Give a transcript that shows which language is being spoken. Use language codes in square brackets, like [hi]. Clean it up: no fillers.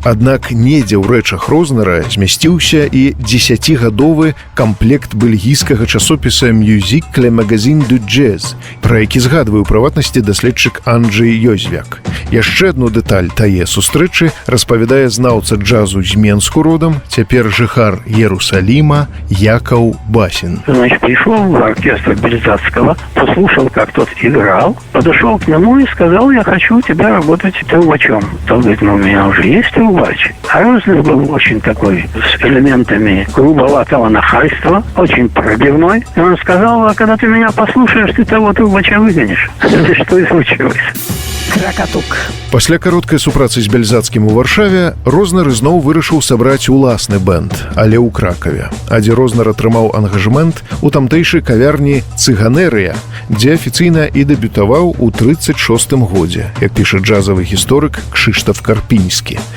[be] Аднак недзе ў рэчах Рознера змясціўся і 10гадовы камплект бельгійскага часопіса «Musique le magazine du jazz», пра які згадвае ў прыватнасці даследчык Анджэй Ёзвяк. Яшчэ одну дэталь тае сустрэчы распавядае знаўца джазу з Менску родам, цяпер жыхар Иерусалима Яков Басин. [ru] Значит, пришел в оркестр Бельзацкого, послушал, как тот играл, подошел к нему и сказал: «Я хочу у тебя работать трубачом». Тот говорит: «Ну, у меня уже есть трубач». А Рознер был очень такой, с элементами грубоватого нахальства, очень пробивной. И он сказал: «А когда ты меня послушаешь, ты того трубача выгонишь». Это что и случилось. [be] Кракатук. Пасля кароткай супрацы з Бельзацкім у Варшаве Рознер ізноў вырашыў сабраць уласны бэнд, але ў Кракаве. Адзі Рознер атрымаў ангажмент у тамтэйшай кавярні «Цыганерыя», дзе афіцыйна і дэбютаваў у 36-м годзе, як піша джазавы гісторык Кшыштаф Карпінскі.